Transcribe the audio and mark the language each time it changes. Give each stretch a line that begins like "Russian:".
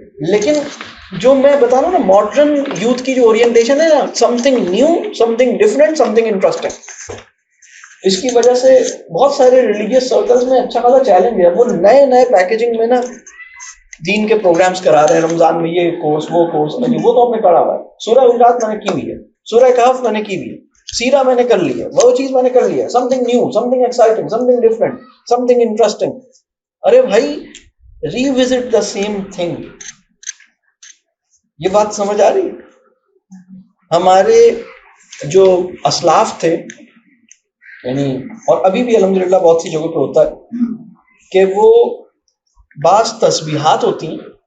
Urdu: لیکن جو میں بتا رہا ہوں نا، ماڈرن یوتھ کی جو اورینٹیشن ہے نا،
English: something new, something different, something interesting,
Urdu: اس کی وجہ سے بہت سارے ریلیجیس سرکلز میں اچھا خاصا چیلنج ہے. وہ نئے نئے پیکیجنگ میں نا دین کے پروگرامز کرا رہے ہیں، رمضان میں یہ کورس وہ کورس. وہ تو ہم نے کرا ہوا ہے. سورہ حجرات میں نے کی ہوئی ہے، سورہ کہف میں نے کی ہوئی ہے، سیرہ میں نے کر لی ہے، وہ چیز میں نے کر لی ہے.
English: Something new, something exciting, something different, something interesting.
Urdu: ارے بھائی،
English: Revisit the same thing.
Urdu: یہ بات سمجھ آ رہی ہے؟ ہمارے جو اسلاف تھے، یعنی اور ابھی بھی الحمدللہ بہت سی جگہوں پہ ہوتا ہے کہ وہ بعض تسبیحات ہوتی ہیں،